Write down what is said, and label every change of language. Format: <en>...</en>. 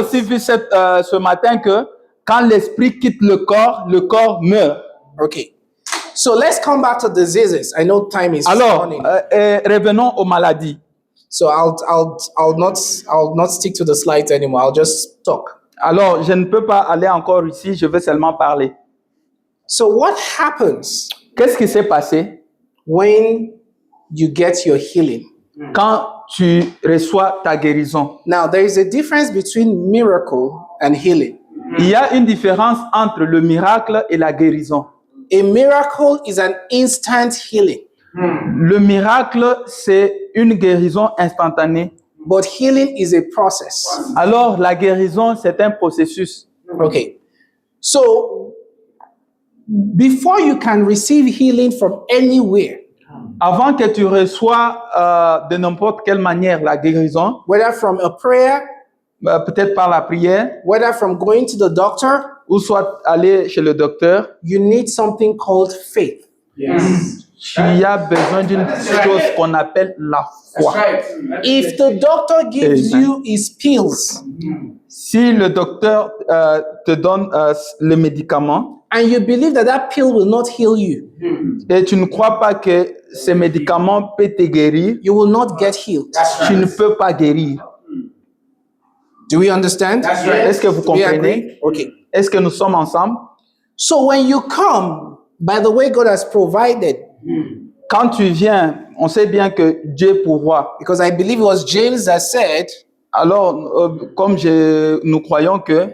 <fr>aussi vu ce matin que quand l'esprit quitte le corps meurt.</fr> <en>Okay. So let's come back to diseases. I know time is</en> <fr>Alors,</fr> <en>running.</en> <fr>revenons aux maladies.</fr> <en>So I'll not stick to the slides anymore. I'll just talk.</en> <fr>Alors, je ne peux pas aller encore ici, je vais seulement parler.</fr> <en>So what happens</en> <fr>Qu'est-ce qui s'est passé</fr> <en>when you get your healing?</en> <fr>quand tu reçois ta guérison?</fr> <en>Now, there is a difference between miracle and healing.</en> <fr>Il y a une différence entre le miracle et la guérison.</fr> <en>A miracle is an instant healing,</en> <fr>Le miracle, c'est une guérison instantanée.</fr> <en>but healing is a process.</en> <fr>Alors, la guérison, c'est un processus.</fr> <en>Okay. So, before you can receive healing from anywhere,</en> <fr>Avant que tu reçois de n'importe quelle manière la guérison,</fr> <en>whether from a prayer,</en> <fr>peut-être par la prière,</fr> <en>whether from going to the doctor,</en> <fr>ou soit aller chez le docteur,</fr> <en>you need something called faith.</en> <fr>il y a besoin d'une chose qu'on appelle la foi.</fr> <en>If the doctor gives Amen. you his pills</en> <fr>Si le docteur te donne le médicament</fr> <en>and you believe that that pill will not heal you,</en> <fr>et tu ne crois pas que ce médicament peut te guérir,</fr> <en>you will not get healed.</en> <fr>tu ne peux pas guérir.</fr> <en>Do we understand?</en> <fr>Est-ce que vous</fr> <en>Do we</en> <fr>comprenez?</fr> <en>agree? Okay.</en> <fr>Est-ce que nous sommes ensemble?</fr> <en>So when you come, by the way God has provided,</en> <fr>Quand tu viens, on sait bien que Dieu pourvoit.</fr> <en>because I believe it was James that said,</en> <fr>Alors, comme nous croyons que</fr>